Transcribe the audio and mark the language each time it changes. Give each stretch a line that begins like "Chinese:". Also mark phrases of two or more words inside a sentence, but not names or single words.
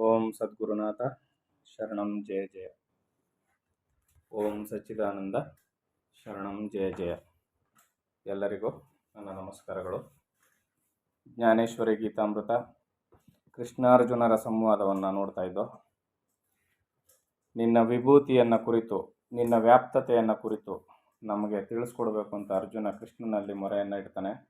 Sanskrit: ಸದ್ಗುರುನಾಥ ಶರಣಂ ಜಯ ಜಯ. ಓಂ ಸಚ್ಚಿದಾನಂದ ಶರಣಂ ಜಯ ಜಯ.
Kannada: ಎಲ್ಲರಿಗೂ ನನ್ನ ನಮಸ್ಕಾರಗಳು. ಜ್ಞಾನೇಶ್ವರಿ ಗೀತಾಮೃತ ಕೃಷ್ಣಾರ್ಜುನರ ಸಂವಾದವನ್ನು ನೋಡ್ತಾ ಇದ್ದೋ. ನಿನ್ನ ವಿಭೂತಿಯನ್ನು ಕುರಿತು, ನಿನ್ನ ವ್ಯಾಪ್ತತೆಯನ್ನು ಕುರಿತು ನಮಗೆ ತಿಳಿಸ್ಕೊಡ್ಬೇಕು ಅಂತ ಅರ್ಜುನ ಕೃಷ್ಣನಲ್ಲಿ ಮೊರೆಯನ್ನು ಇಡ್ತಾನೆ.